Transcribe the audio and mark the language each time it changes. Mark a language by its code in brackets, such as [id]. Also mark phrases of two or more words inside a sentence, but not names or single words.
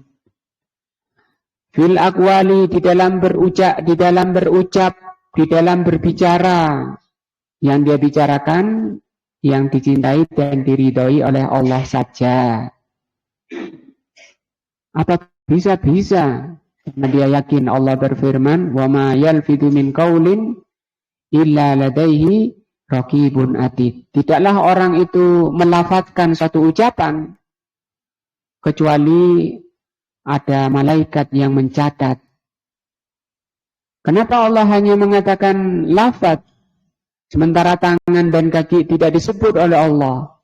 [ar] في الأقوال, [id] di dalam berucap, di dalam berbicara, yang dia bicarakan, yang dicintai dan diridhoi oleh Allah saja. Apa bisa? Karena dia yakin Allah berfirman, [ar] وما يلفظ من قول إلا لديه رقيب عتيد. [id] Tidaklah orang itu melafadzkan suatu ucapan kecuali ada malaikat yang mencatat. Kenapa Allah hanya mengatakan lafadz sementara tangan dan kaki tidak disebut oleh Allah?